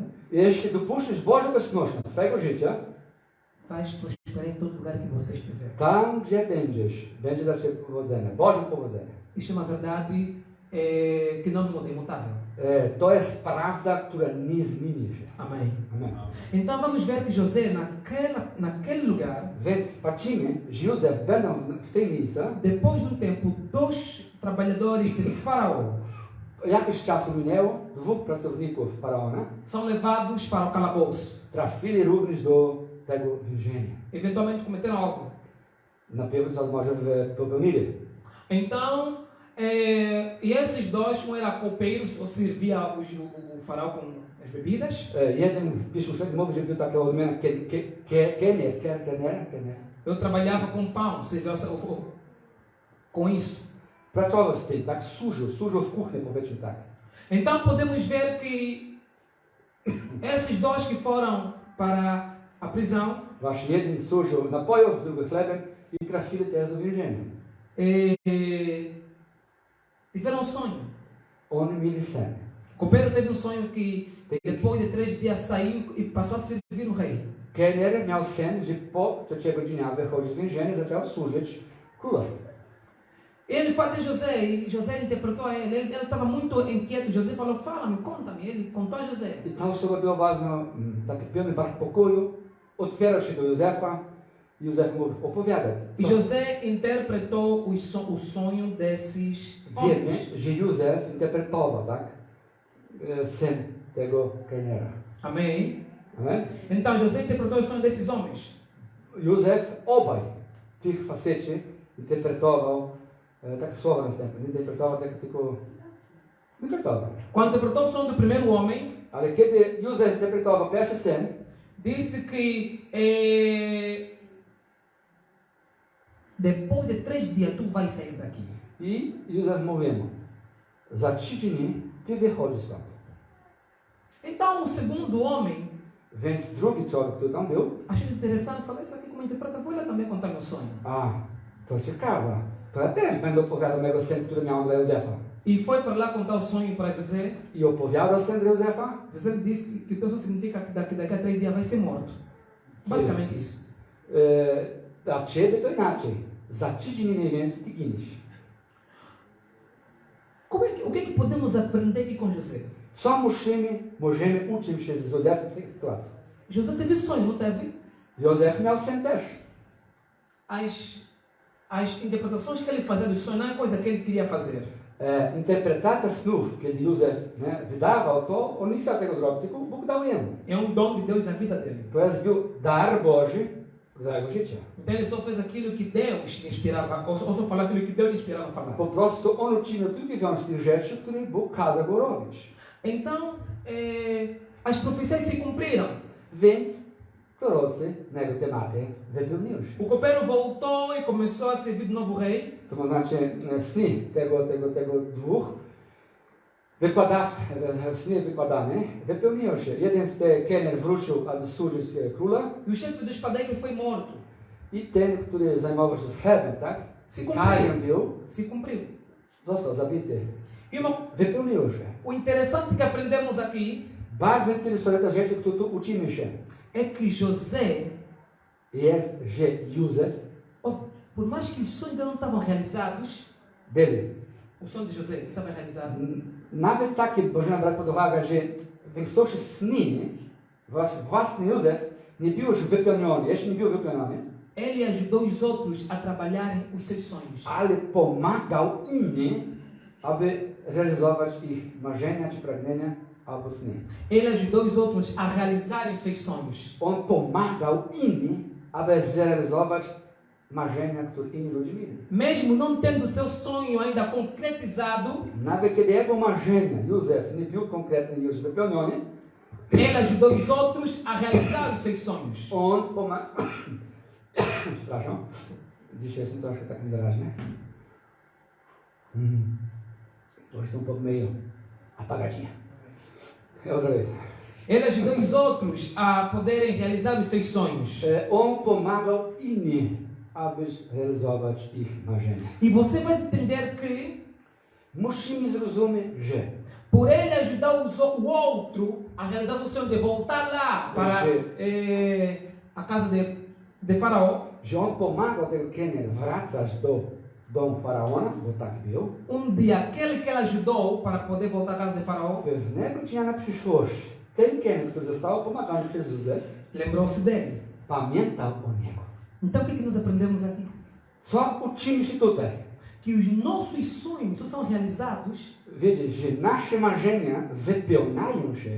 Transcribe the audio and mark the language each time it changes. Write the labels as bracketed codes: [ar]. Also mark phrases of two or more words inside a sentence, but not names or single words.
[pl] Jeśli dopuścisz Bożą obecność do swojego życia, [pt] vais prosperar em todo lugar que você estiver. [pl] tam gdzie będziesz, będzie dla Ciebie powodzenie, Boże powodzenie. [pt] Isto é uma verdade que não muda, é imutável. [pl] To jest prawda, która nie zmieni się. [pt] Amém. [pl] Amen. [pt] Então vamos ver que José, naquele lugar, [pl] Więc patrzymy, że Józef będą w tej miejscu, [pt] depois de um tempo, dois trabalhadores de Faraó [pl] jakiś czas minęło, dwóch pracowników Faraona [pt] são levados para o calabouço. [pl] trafili również do tego więzienia. [pt] Eventualmente cometeram algo. [pl] Na pewno może popełnili. [pt] Então, e esses dois, um era copeiro, ou servia o faraó com as bebidas. [pl] Jeden pismo święte mówi, że był taki odmiana kelner. [pt] Eu trabalhava com pão, servia com isso. [pl] Pracował z tym, tak służył w kuchni, powiedzmy tak. [pt] Então podemos ver que esses dois que foram para a prisão [pl] Właśnie jeden służył napojów, drugi chlebem i trafili też do więzienia. [pt] tiveram um sonho. [pl] Oni mieli sen. [pt] O copeiro teve um sonho que depois de 3 dias saiu e passou a servir o rei. [pl] Kelner miał sen, że po 3 godzinach wychodzi z więzienia i zaczął służyć królowi. [pt] Ele foi até José e José interpretou a ele. Ele estava muito inquieto. José falou: fala-me, conta-me. Ele contou a José. [pl] I ta osoba była bardzo taki pełny bardzo pokoju. Otwierał się do Józefa. Józef mówi, opowiadaj. [pt] E José interpretou o sonho desses [pl] Wiemy, [pt] homens. [pl] że Józef interpretował, tak? Sen tego kelnera. [pt] Amém? [pl] Amen? [pt] Então José interpretou o sonho desses homens. [pl] Józef obaj tych faceci interpretował tak słowa następne. Nie interpretował tak tylko interpretował. [pt] Quando interpretou o sonho do primeiro homem, [pl] Ale kiedy Józef interpretował pierwszy sen, [pt] disse que depois de 3 dias tu vais sair daqui. [pl] i Józef mówił mu, za 3 dni ty wychodzisz stąd. [pt] Então o segundo homem, [pl] Więc drugi człowiek, który tam był, [pt] achei interessante, falei isso aqui como interpreta, vou lá também contar meu sonho. [pl] a, to ciekawe, to ja też będę opowiadał mojego sen, który miałem dla Józefa. [pt] E foi para lá contar o sonho para José. [pl] I opowiadał sen dla Józefa, [pt] José disse que o teu sonho significa que daqui a 3 dias vai ser morto. Basicamente isso. [pl] dla ciebie to inaczej. Za 3 dni mniej więcej ty giniesz. [pt] O que é que podemos aprender aqui com José? [pl] Co możemy uczyć się z Józefem w tej sytuacji? [pt] José teve sonho, não teve? [pl] Józef miał sen też. [pt] As interpretações que ele fazia do sonho não é coisa que ele queria fazer. [pl] Interpretacja snów, kiedy Józef wydawał to, on nie chciał tego zrobić, tylko Bóg dał jemu. [pt] É um dom de Deus na vida dele. [pl] To jest był dar Boży za jego życia. [pt] Então ele só fez aquilo que Deus lhe inspirava, ou só falou aquilo que Deus lhe inspirava a falar. [pl] Po prostu on uczynił tylko i wyłącznie tych rzeczy, które Bóg kazał go robić. [pt] Então, as profecias se cumpriram. [pl] Więc prorocy na jego tematy wypełniły się. [pt] O copeiro voltou e começou a servir de novo rei. [pl] To znaczy sny tego dwóch sny wykładane wypełniły się. Jeden z tych kelner wrócił, aby służyć króla. [pt] E o chefe dos padeiros foi morto. [pl] I ten, który zajmował się chlebem, tak? [pt] Se [pl] Karzem był, [pt] cumpriu. Se cumpriu. [pl] został zabity. [pt] Irmão, [pl] Wypełniło się. [pt] o interessante que aprendemos aqui [pl] Bardzo interesująca rzecz, którą tu uczymy się, [pt] é que José, [pl] jest, że Józef por mais que os sonhos ainda não estavam realizados, byli. [pt] o sonho de José não estava realizado. [pl] Nawet takie, możemy brać pod uwagę, że większość sny, własny Józef nie był już wypełniony, jeszcze nie był wypełniony, [pt] Ele ajudou os outros a trabalharem os seus sonhos. [pl] ale pomagał innym, aby realizować ich marzenia czy pragnienia albo sny. [pt] Ele ajudou os outros a realizarem os seus sonhos. [pl] On pomagał innym, aby zrealizować marzenia, które inni ludzie mieli. [pt] Mesmo não tendo o seu sonho ainda concretizado, [pl] Nawet kiedy jego marzenia, Józef, nie był konkretnie już wypełniony, [pt] ele ajudou os outros a realizar os seus sonhos. [pl] on pomagał... Przepraszam, dzisiaj jestem troszkę tak niewyraźny. [pt] To estou pouco meio apagadinha. Outra vez. Ele ajudou os outros a poderem realizar os seus sonhos. [pl] On pomagał innym, aby realizować ich marzenia. [pt] E você vai entender que, [pl] Musimy zrozumieć, że [pt] por ele ajudar o outro a realizar o seu sonho de voltar lá para a casa de Faraó, [pl] że on pomagał tego kelner wracać do domu faraona, bo tak był. [pt] dia aquele que ele ajudou para poder voltar à casa de Faraó, [pl] Pewnego dnia na przyszłość ten kelner, który został pomagany przez Józef, [pt] lembrou-se dele. [pl] pamiętał o niego. [pt] Então o que nós aprendemos aqui? [pl] Co uczymy się tutaj? [pt] Que os nossos sonhos só são realizados [pl] Wiedzieć, że nasze marzenia wypełniają się,